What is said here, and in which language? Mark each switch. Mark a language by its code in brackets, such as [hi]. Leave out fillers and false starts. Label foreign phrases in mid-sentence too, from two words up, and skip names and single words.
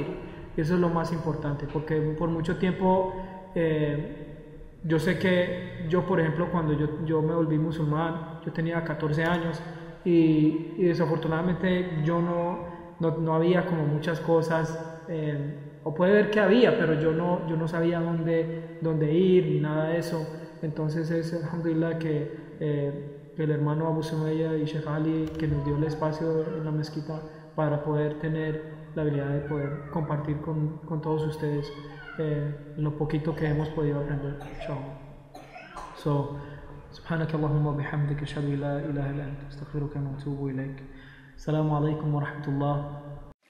[es] Y eso es lo más importante, porque por mucho tiempo, yo sé que yo, por ejemplo, cuando yo me volví musulmán, yo tenía 14 años, y desafortunadamente yo no había como muchas cosas, o puede ver que había, pero yo no sabía dónde ir ni nada de eso. Entonces es alhamdulillah que el hermano Abu Sumayya y Sheikh Ali, que nos dio el espacio en la mezquita para poder tener la habilidad de poder compartir con todos ustedes lo poquito que hemos podido aprender, inshallah. [ar] So, سبحانك اللهم وبحمدك أشهد أن لا إله إلا أنت أستغفرك وأتوب إليك. السلام عليكم ورحمة الله.